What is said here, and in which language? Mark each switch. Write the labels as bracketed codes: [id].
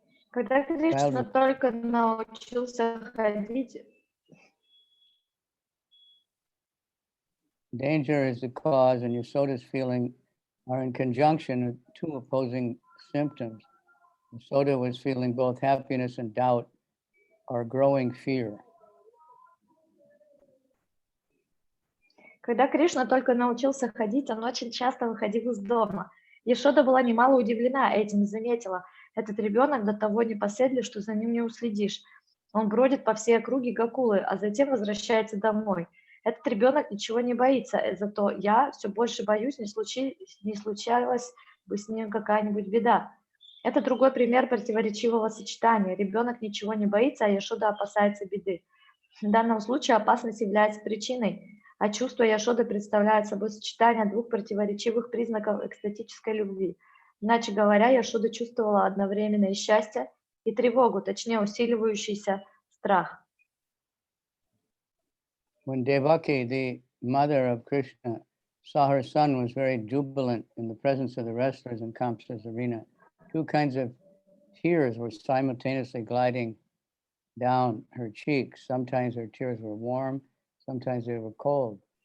[ru] Когда Кришна только научился ходить, [en] danger is the cause, and Yasoda's feeling are in conjunction of two opposing symptoms. Yasoda was feeling both happiness and doubt, or growing fear. [ru] Когда Кришна только научился ходить, он очень часто выходил из дома. Яшода была немало удивлена этим и заметила: этот ребенок до того непоседлив, что за ним не уследишь. Он бродит по всей округе Гокулы, а затем возвращается домой. Этот ребенок ничего не боится, зато я все больше боюсь, не случалась бы с ним какая-нибудь беда. Это другой пример противоречивого сочетания. Ребенок ничего не боится, а Яшода опасается беды. В данном случае опасность является причиной, а чувство Яшоды представляет собой сочетание двух противоречивых признаков экстатической любви. Иначе говоря, Яшода чувствовала одновременно и счастье, и тревогу, точнее усиливающийся страх. [en] When Devaki, the mother of Krishna, saw her son was very jubilant in the presence of the wrestlers in Kamsa's arena, two kinds of tears were simultaneously gliding down her cheeks. Sometimes her tears were warm, sometimes they were cold.